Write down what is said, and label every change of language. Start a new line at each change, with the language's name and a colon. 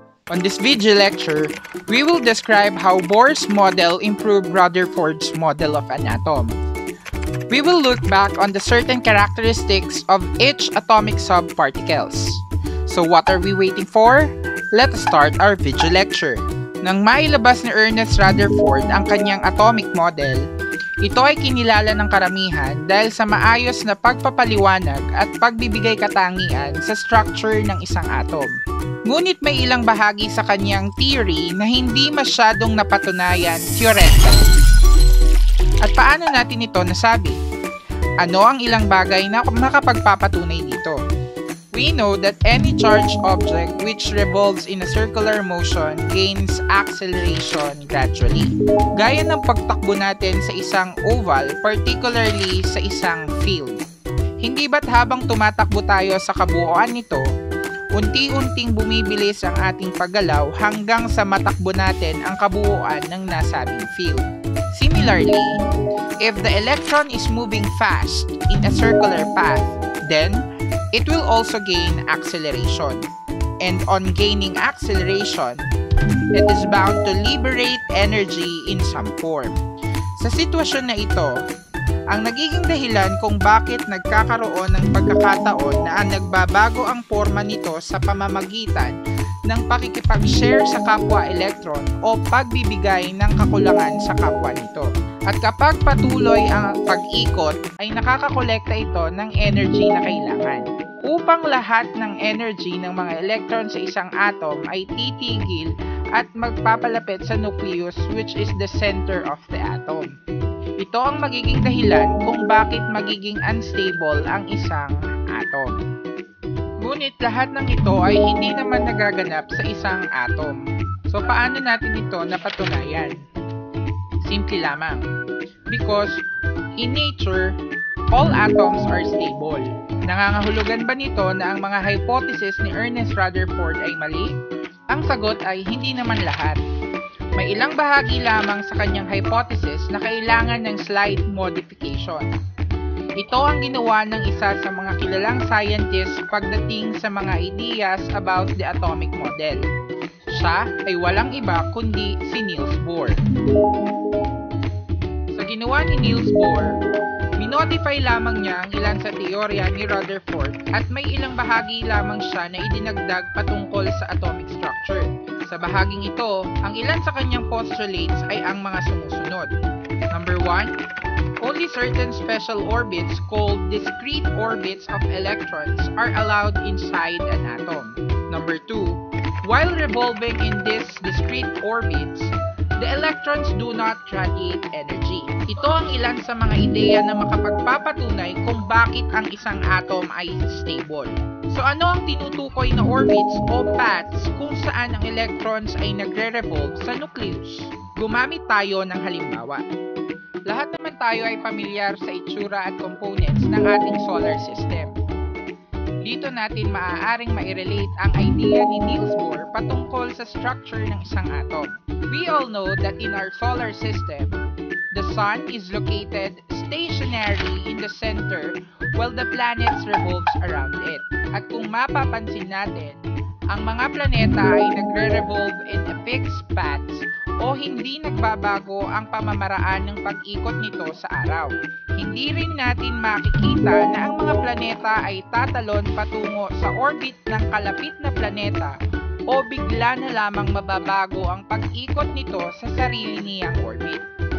English: On this video lecture, we will describe how Bohr's model improved Rutherford's model of an atom. We will look back on the certain characteristics of each atomic subparticles. So what are we waiting for? Let us start our video lecture.
Filipino: Nang mailabas ni Ernest Rutherford ang kanyang atomic model, ito ay kinilala ng karamihan dahil sa maayos na pagpapaliwanag at pagbibigay katangian sa structure ng isang atom. Ngunit may ilang bahagi sa kanyang theory na hindi masyadong napatunayan theoretically. At paano natin ito nasabi? Ano ang ilang bagay na makapagpapatunay dito?
English: We know that any charged object which revolves in a circular motion gains acceleration gradually.
Filipino: Gaya ng pagtakbo natin sa isang oval, particularly sa isang field. Hindi ba't habang tumatakbo tayo sa kabuuan nito, unti-unting bumibilis ang ating paggalaw hanggang sa matakbo natin ang kabuuan ng nasabing field.
English: Similarly, if the electron is moving fast in a circular path, then it will also gain acceleration. And on gaining acceleration, it is bound to liberate energy in some form.
Filipino: Sa sitwasyon na ito, ang nagiging dahilan kung bakit nagkakaroon ng pagkakataon na nagbabago ang forma nito sa pamamagitan ng pakikipag-share sa kapwa electron o pagbibigay ng kakulangan sa kapwa nito. At kapag patuloy ang pag-ikot, ay nakakakolekta ito ng energy na kailangan. Upang lahat ng energy ng mga electron sa isang atom ay titigil at magpapalapit sa nucleus,
English: which is the center of the atom.
Filipino: Ito ang magiging dahilan kung bakit magiging unstable ang isang atom. Ngunit lahat ng ito ay hindi naman nagaganap sa isang atom. So paano natin ito napatunayan? Simple lamang.
English: Because in nature, all atoms are stable.
Filipino: Nangangahulugan ba nito na ang mga hypothesis ni Ernest Rutherford ay mali? Ang sagot ay hindi naman lahat. May ilang bahagi lamang sa kanyang hypothesis na kailangan ng slight modification. Ito ang ginawa ng isa sa mga kilalang scientists pagdating sa mga ideas
English: about the atomic model.
Filipino: Siya ay walang iba kundi si Niels Bohr. Sa ginawa ni Niels Bohr, minodify lamang niya ang ilan sa teorya ni Rutherford at may ilang bahagi lamang siya na idinagdag patungkol sa atomic structure. Sa bahaging ito, ang ilan sa kanyang postulates ay ang mga sumusunod.
English: Number 1, only certain special orbits called discrete orbits of electrons are allowed inside an atom. Number 2, while revolving in these discrete orbits, the electrons do not radiate energy.
Filipino: Ito ang ilan sa mga ideya na makapagpapatunay kung bakit ang isang atom ay stable. So ano ang tinutukoy na orbits o paths kung saan ang electrons ay nagre-revolve sa nucleus? Gumamit tayo ng halimbawa. Lahat naman tayo ay pamilyar sa itsura at components ng ating solar system. Dito natin maaaring mairelate ang idea ni Niels Bohr patungkol sa structure ng isang atom.
English: We all know that in our solar system, the sun is located stationary in the center while the planets revolves around it.
Filipino: At kung mapapansin natin, ang mga planeta ay nagre-revolve
English: in a fixed paths
Filipino: o hindi nagbabago ang pamamaraan ng pag-ikot nito sa araw. Hindi rin natin makikita na ang mga planeta ay tatalon patungo sa orbit ng kalapit na planeta o bigla na lamang mababago ang pag-ikot nito sa sarili niyang orbit.